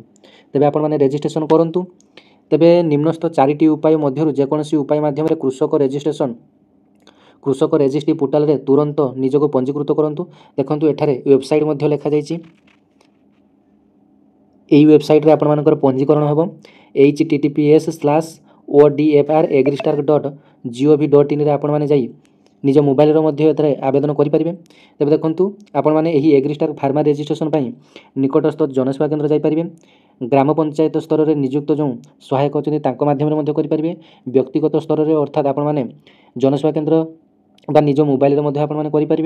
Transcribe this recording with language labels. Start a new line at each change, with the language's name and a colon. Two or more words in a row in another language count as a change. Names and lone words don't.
Odia: ତବେ ଆପଣ ମାନେ ରେଜିଷ୍ଟ୍ରେସନ କରନ୍ତୁ। ତେବେ ନିମ୍ନସ୍ଥ 4ଟି ଉପାୟ ମଧ୍ୟରୁ ଯେକୌଣସି ଉପାୟ ମାଧ୍ୟମରେ କୃଷକ ରେଜିଷ୍ଟ୍ରି ପୋର୍ଟାଲରେ ତୁରନ୍ତ ନିଜକୁ ପଞ୍ଜୀକୃତ କରନ୍ତୁ। ଦେଖନ୍ତୁ ଏଠାରେ ୱେବସାଇଟ ମଧ୍ୟ ଲେଖା ଯାଇଛି। ଏହି ୱେବସାଇଟରେ ଆପଣ ମାନଙ୍କର ପଞ୍ଜୀକରଣ ହେବ https://odfragristar.gov.in ରେ ଆପଣ ମାନେ ଯାଇ ନିଜ ମୋବାଇଲରୁ ମଧ୍ୟ ଏଥିରେ ଆବେଦନ କରି ପାରିବେ। ତେବେ ଦେଖନ୍ତୁ ଆପଣ ମାନେ ଏହି ଏଗ୍ରିଷ୍ଟାର ଫାର୍ମର ରେଜିଷ୍ଟ୍ରେସନ ପାଇଁ ନିକଟସ୍ଥ ଜନସେବା କେନ୍ଦ୍ର ଯାଇ ପାରିବେ। ଗ୍ରାମ ପଞ୍ଚାୟତ ସ୍ତରରେ ନିଯୁକ୍ତ ଯେଉଁ ସହାୟକ ଅଛନ୍ତି ତାଙ୍କ ମାଧ୍ୟମରେ ମଧ୍ୟ କରି ପାରିବେ। ବ୍ୟକ୍ତିଗତ ସ୍ତରରେ ଅର୍ଥାତ ଆପଣ ମାନେ ଜନସେବା କେନ୍ଦ୍ର ବା ନିଜ ମୋବାଇଲରେ ମଧ୍ୟ ଆପଣ ମାନେ କରି ପାରିବେ।